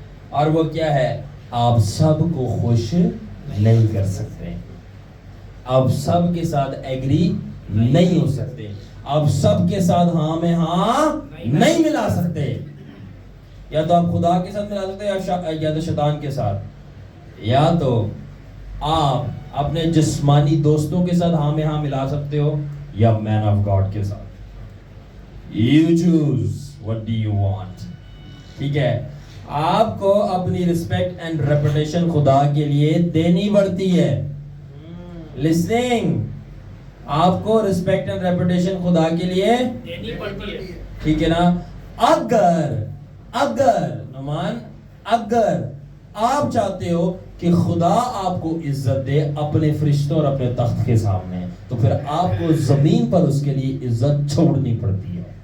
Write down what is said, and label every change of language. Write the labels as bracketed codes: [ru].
[ur] اور وہ کیا ہے؟ آپ سب کو خوش نہیں کر سکتے, آپ سب کے ساتھ ایگری نہیں ہو سکتے, آپ سب کے ساتھ ہاں میں ہاں نہیں ملا سکتے. یا تو آپ خدا کے ساتھ ملا سکتے یا تو شیطان کے ساتھ, یا تو آپ اپنے جسمانی دوستوں کے ساتھ ہاں میں ہاں ملا سکتے ہو, یا مین آف گاڈ کے ساتھ. [en] You choose what do you want. [ur] ٹھیک ہے, آپ کو اپنی رسپیکٹ اینڈ ریپوٹیشن خدا کے لیے دینی پڑتی ہے. لسننگ, آپ کو رسپیکٹ اینڈ ریپوٹیشن خدا کے لیے دینی پڑتی ہے, ٹھیک ہے نا. اگر نمان, اگر آپ چاہتے ہو کہ خدا آپ کو عزت دے اپنے فرشتوں اور اپنے تخت کے سامنے, تو پھر آپ کو زمین پر اس کے لیے عزت چھوڑنی پڑتی ہے.